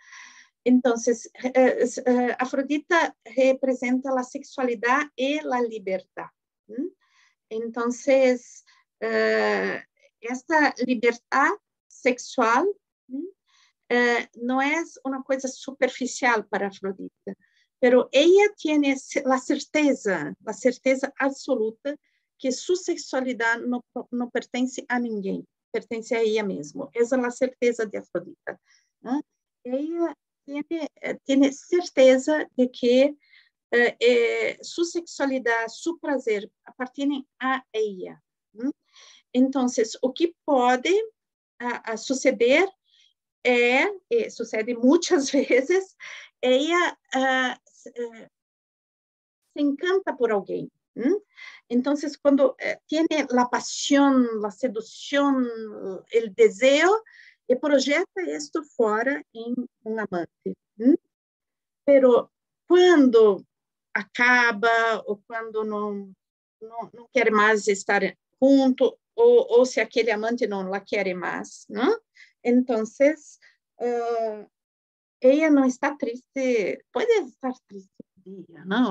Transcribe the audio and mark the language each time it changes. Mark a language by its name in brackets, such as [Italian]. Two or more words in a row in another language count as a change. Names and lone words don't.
[Portuguese] Então, Afrodita representa a sexualidade e a liberdade. Então, esta liberdade sexual não é uma coisa superficial para Afrodita, [Spanish] pero ella tiene la certeza absoluta que su sexualidad [Portuguese] no pertence a ninguém, pertence a ella mesma. [Spanish] Esa es la certeza de Afrodita, ¿no? Ella tiene certeza de que su sexualidad, su [Portuguese] prazer pertencem [Spanish] a ella. Entonces, [Portuguese] o que pode suceder sucede muitas vezes, [Spanish] ella se encanta por alguém. Entonces, quando tiene la pasión, la seducción, el deseo, projeta esto [Portuguese] fora em um amante. Pero quando acaba, ou quando não quer mais estar junto, ou se aquele amante não la quer mais, não? Então, ela não está triste, pode estar triste um dia, não?